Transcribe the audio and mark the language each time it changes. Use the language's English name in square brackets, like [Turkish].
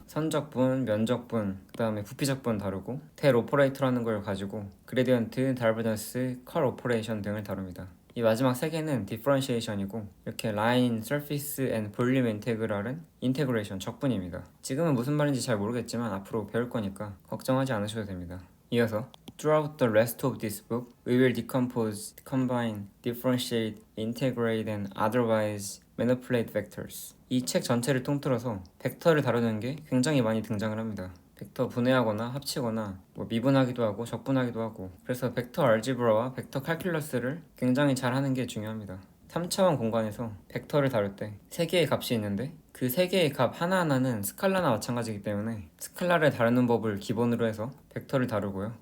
[Korean] 선적분, 면적분, 그 다음에 부피적분 다루고 델 오퍼레이터라는 걸 가지고 그레디언트, 다이버전스, 컬 오퍼레이션 등을 다룹니다. 이 마지막 세 개는 디퍼런시에이션이고 이렇게 라인, 서피스 앤 볼륨 인테그랄은 인테그레이션, 적분입니다. 지금은 무슨 말인지 잘 모르겠지만 앞으로 배울 거니까 걱정하지 않으셔도 됩니다. [English] 이어서 Throughout the rest of this book, we will decompose, combine, differentiate, integrate, and otherwise manipulate vectors. [Korean] 이 책 전체를 통틀어서 벡터를 다루는 게 굉장히 많이 등장을 합니다. 벡터 분해하거나 합치거나 미분하기도 하고 적분하기도 하고 그래서 벡터 알지브라와 벡터 칼큘러스를 굉장히 잘 하는 게 중요합니다. 3차원 공간에서 벡터를 다룰 때 3개의 값이 있는데 그 3개의 값 하나하나는 스칼라나 마찬가지이기 때문에 스칼라를 다루는 법을 기본으로 해서 벡터를 다루고요.